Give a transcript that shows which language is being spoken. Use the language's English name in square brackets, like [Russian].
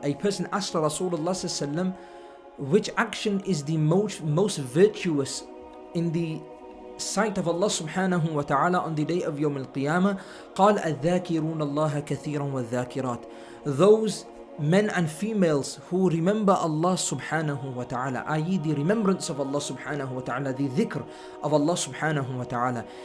[English] A person asked Rasulullah sallallahu alayhi wasallam, which action is the most virtuous in the sight of Allah subhanahu wa ta'ala on the day of Yawm al-Qiyamah? [Arabic] قال الذاكرون الله كثيرا والذاكرات. [English] Those men and females who remember Allah subhanahu wa ta'ala, i.e. the remembrance of Allah subhanahu wa ta'ala, the dhikr of Allah subhanahu wa ta'ala.